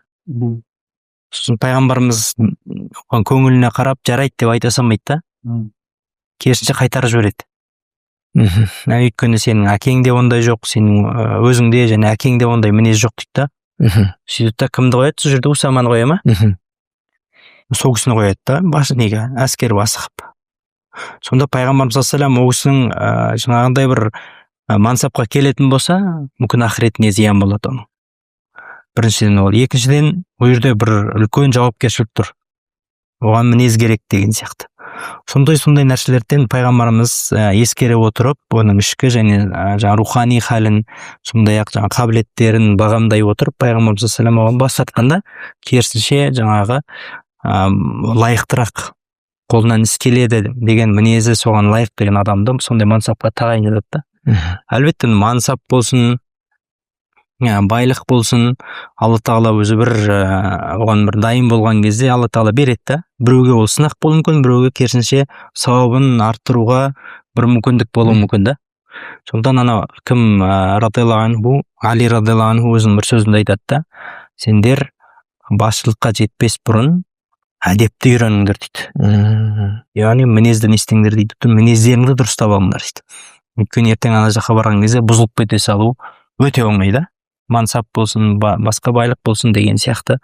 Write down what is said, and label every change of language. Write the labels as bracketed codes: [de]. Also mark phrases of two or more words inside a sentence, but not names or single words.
[kk] Сосын пайғамбарымыз көңіліне қарап жарайды деп айта салмайды да, керісінше қайтарып жібереді. Өйткені сенің әкеңде ондай жоқ, сенің өзіңде және әкеңде ондай мінез жоқ дейді да. Сөйтеді да, кімді қояды сол жерде? Усаманы қоя ма? Сол кісіні қояды да, неге әскер басы қып. Сонда пайғамбарымыз [ar] صلى الله عليه وسلم [kk] ол кісінің жаңағындай бір мансапқа келетін болса, мүмкін ақыретіне зиян болады оның. Біріншіден ол, екіншіден ол жерде бір үлкен жауапкершілік тұр, оған мінез керек деген сияқты. Сондай нәрселерден пайғамбарымыз ескере отырып, оның ішкі және жаңа рухани халін, сондай-ақ жаңа қабілеттерін бағамдай отырып, пайғамбарымыз [ar] صلى الله عليه وسلم [kk] бас тартқанда, керісінше жаңағы лайықтырақ, қолынан іс келеді деген мінезі соған лайық деген адамды сондай мансапқа тағайындады да. Әлбетте мансап болсын, байлық болсын, Алла тағала өзі бір оған бір дайын болған кезде Алла тағала береді да. Біреуге ол сынақ болуы мүмкін, біреуге керісінше сауабын арттыруға бір мүмкіндік болуы мүмкін да. Сондықтан ана кім [ar] رضي الله عنه, [kk] Али [ar] رضي الله عنه [kk] өзінің бір сөзінде айтады да, сендер басшылыққа жетпес бұрын әдепті үйреніңдер дейді. Яғни мінезді не істеңдер дейді, мінездеріңді дұрыстап алыңдар дейді. Өйткені ертең ана жаққа барған кезде бұзылып кете салу өте оңай да. Мансап болсын, басқа байлық болсын деген сияқты.